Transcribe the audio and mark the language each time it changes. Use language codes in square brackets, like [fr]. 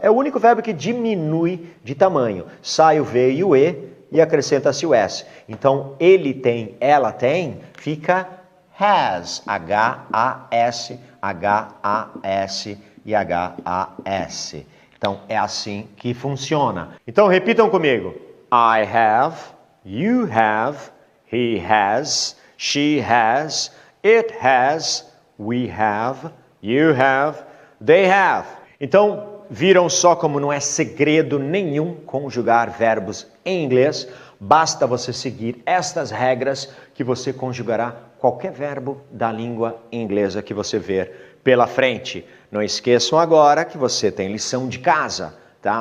[pt] É o único verbo que diminui de tamanho. Sai o V e o E e acrescenta-se o S. Então, ele tem, ela tem, fica has. H-A-S, H-A-S e H-A-S. Então, é assim que funciona. Então, repitam comigo. [en] I have, you have, he has, she has, it has, we have, you have, they have. Então, [pt] viram só como não é segredo nenhum conjugar verbos em inglês? Basta você seguir estas regras que você conjugará qualquer verbo da língua inglesa que você ver pela frente. Não esqueçam agora que você tem lição de casa, tá?